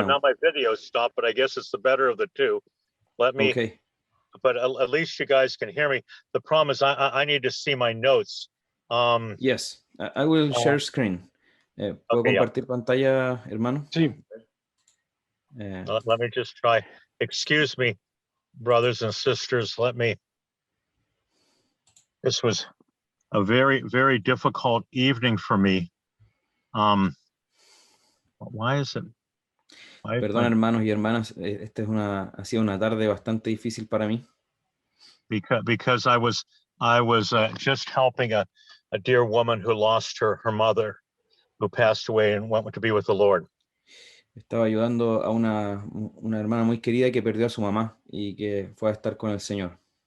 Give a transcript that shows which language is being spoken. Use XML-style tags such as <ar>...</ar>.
<en>Now my video stopped, but I guess it's the better of the two. Let me. Okay. But at least you guys can hear me. The problem is I need to see my notes. Yes, I will share screen.</en> <es>¿Puedo compartir pantalla, hermano? Sí.</es> <en>Let me just try. Excuse me, brothers and sisters. This was a very, very difficult evening for me. Why is it?</en> <es>Perdón, hermanos y hermanas, esta ha sido una tarde bastante difícil para mí.</es> <en>Because I was just helping a dear woman who lost her mother, who passed away and went to be with the Lord.</en> <es>Estaba ayudando a una hermana muy querida que perdió a su mamá y que fue a estar con el Señor.</es>